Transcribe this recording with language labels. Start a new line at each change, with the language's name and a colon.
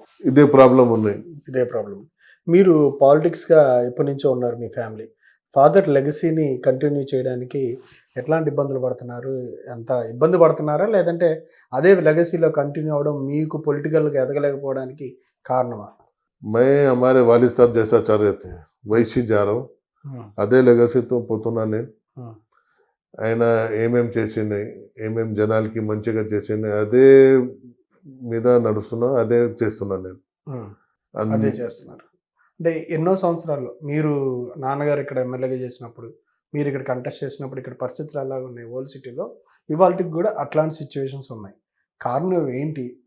Telugu: ఇదే ప్రాబ్లం ఉన్నాయి. ఇదే ప్రాబ్లం. మీరు పాలిటిక్స్గా ఎప్పటి నుంచో ఉన్నారు, మీ ఫ్యామిలీ ఫాదర్ లెగసీని కంటిన్యూ చేయడానికి ఎట్లాంటి ఇబ్బందులు పడుతున్నారు? ఎంత ఇబ్బంది పడుతున్నారా, లేదంటే అదే లెగసీలో కంటిన్యూ అవ్వడం మీకు పొలిటికల్గా ఎదగలేకపోవడానికి కారణమా?
Hindi: मैं हमारे वालिद साहब जैसा चल रहे थे वैसी जा रहा हूँ.
Telugu: అదే లెగసీతో పోతున్నా నేను. ఆయన ఏమేం చేసినాయి, ఏమేం జనాలకి మంచిగా చేసినాయి, అదే మీద నడుస్తున్నా, అదే చేస్తున్నా నేను. అదే చేస్తున్నారు. అంటే ఎన్నో సంవత్సరాలు మీరు నాన్నగారు ఇక్కడ ఎమ్మెల్యేగా చేసినప్పుడు, మీరు ఇక్కడ కంటెస్ట్ చేసినప్పుడు ఇక్కడ పరిస్థితులు ఎలాగ ఉన్నాయి ఓల్డ్ సిటీలో, ఇవాళకి కూడా అట్లాంటి సిచ్యువేషన్స్ ఉన్నాయి. కారణం ఏంటి?